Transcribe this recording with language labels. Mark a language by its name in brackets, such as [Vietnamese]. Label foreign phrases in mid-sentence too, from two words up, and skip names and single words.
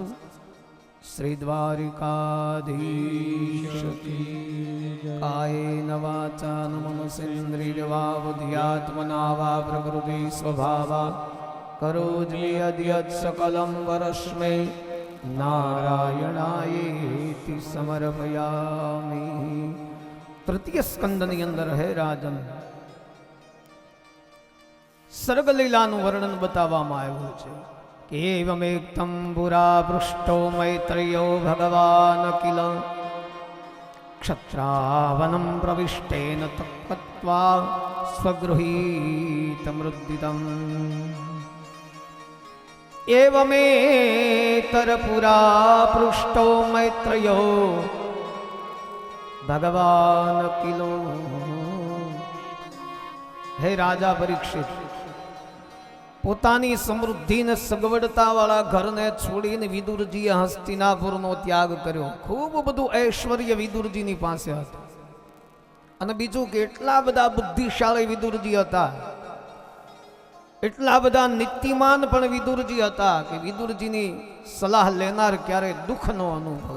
[Sanskrit] શ્રી દ્વારિકાધીશ કાયેન વાચા મનસેન્દ્રિયર્વા બુદ્ધ્યાત્મના વા પ્રકૃતિ સ્વભાવા કરોમિ યદ્યત સકલં પરસ્મૈ નારાયણાયેતિ સમર્પયામિ. [Gujarati] તૃતીય સ્કંદની અંદર હે રાજન સર્ગલીલાનું વર્ણન બતાવવામાં આવ્યું છે. [Sanskrit] एवमेक्तं पुरा पृष्टो मैत्रेयो भगवान् किल क्षत्रावनं प्रविष्टेन तत्त्वा स्वगृहीतमृद्दितम् एवमेतरपुरा पृष्टो मैत्रेयो भगवान् किलो। [Gujarati] હે રાજા પરીક્ષિત, પોતાની સમૃદ્ધિ ને સગવડતા વાળા ઘરને છોડીને વિદુરજીએ હસ્તિનાપુરનો ત્યાગ કર્યો. ખૂબ બધું ઐશ્વર્ય વિદુરજીની પાસે હતું અને બીજું કે એટલા બધા બુદ્ધિશાળી વિદુરજી હતા, એટલા બધા નીતિમાન પણ વિદુરજી હતા કે વિદુરજીની સલાહ લેનાર ક્યારે દુઃખ નો અનુભવે.